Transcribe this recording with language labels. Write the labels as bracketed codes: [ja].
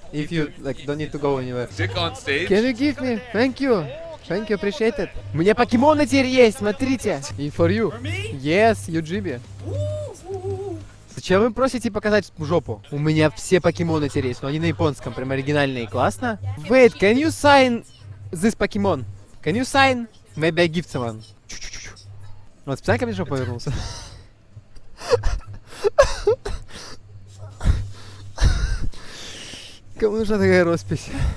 [en] If you like don't need to go anywhere. Dick on stage. Can you give me? Thank you. Thank you, appreciate it. [ru] У меня покемоны теперь есть, смотрите. [en] И for you. Yes, Юджиби. [ru] Зачем вы просите показать жопу? У меня все покемоны теперь есть, но они на японском, прям оригинальные, классно. [en] Wait, can you sign this Pokemon? Can you sign? Maybe I give someone. Чу-чу-чу. [ru] Вот, специально ко мне жопу повернулся. Кому нужна такая роспись?